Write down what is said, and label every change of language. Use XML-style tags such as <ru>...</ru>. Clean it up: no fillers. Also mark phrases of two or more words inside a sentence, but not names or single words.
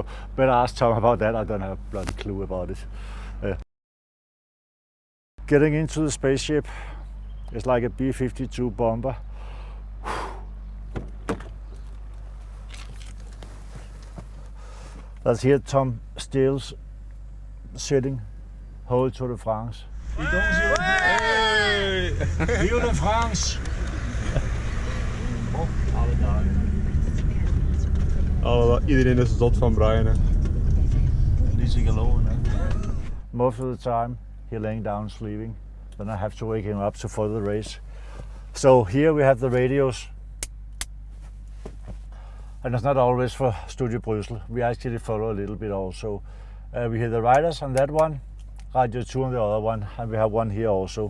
<en>Better ask Tom about that, I don't have a bloody clue about it. Getting into the spaceship is like a B-52 bomber. That's here Tom Stills sitting, whole Tour de France. Hey!</en> <fr>Vive la France!</fr> <nl>Alle dagen. Iedereen is zot van Brian. Hè? Niet te geloven, hè?</nl> <en>Most of the time, he's laying down sleeping. Then I have to wake him up to follow the race. So here we have the radios. And it's not always for Studio Brussels. We actually follow a little bit also. We hear the riders on that one, Radio 2 on the other one, and we have one here also.</en>